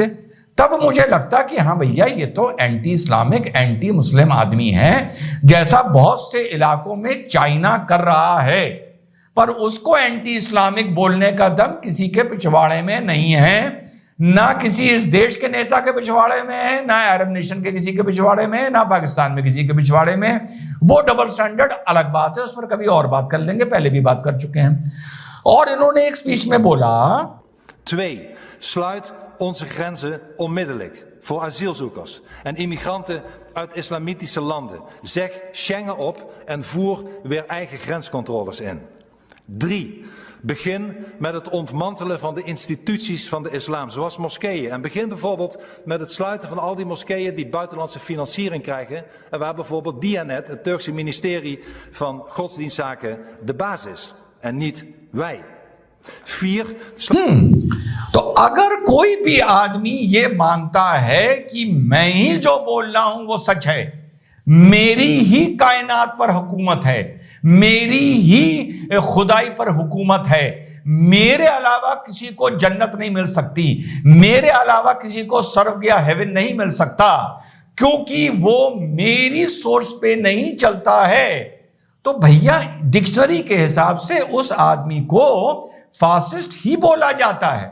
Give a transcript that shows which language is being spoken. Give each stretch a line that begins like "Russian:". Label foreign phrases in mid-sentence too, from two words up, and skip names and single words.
Hindi: तब मुझे लगता कि हाँ भैया ये तो
English: anti Islamic, anti Muslim
Hindi: आदमी है, जैसा बहुत से इलाकों में चाइना कर रहा है, पर उसको
English: anti Islamic
Hindi: बोलने का दम किसी के पिछवाड़े में नहीं है, ना किसी इस देश के नेता के पिछवाड़े में है, ना
English: Arab nation
Hindi: के किसी के पिछवाड़े में है, ना पाकिस्तान में किसी के पिछवाड़े में है। वो
English: double standard
Hindi: अलग बात है, उस पर कभी और बात कर लेंगे, पहले भी बात कर चुके हैं। और इन्होंने एक स्पीच में बोला,
Dutch: 2. Sluit onze grenzen onmiddellijk voor asielzoekers en immigranten uit islamitische landen. Zeg Schengen op en voer weer eigen grenscontroles in. 3. Begin met het ontmantelen van de instituties van de islam, zoals moskeeën. En begin bijvoorbeeld met het sluiten van al die moskeeën die buitenlandse financiering krijgen. En waar bijvoorbeeld Diyanet, het Turkse ministerie van Godsdienstzaken, de baas is. En niet wij. 4.
Hindi: तो अगर कोई भी आदमी ये मानता है कि मैं ही जो बोल रहा हूं वो सच है, मेरी ही कायनात पर हुकूमत है, मेरी ही खुदाई पर हुकूमत है, मेरे अलावा किसी को जन्नत नहीं मिल सकती, मेरे अलावा किसी को स्वर्ग या हेवन नहीं मिल सकता, क्योंकि वो मेरी सोर्स पे नहीं चलता है, तो भैया डिक्शनरी के हिसाब से उस आदमी को फासिस्ट ही बोला जाता है।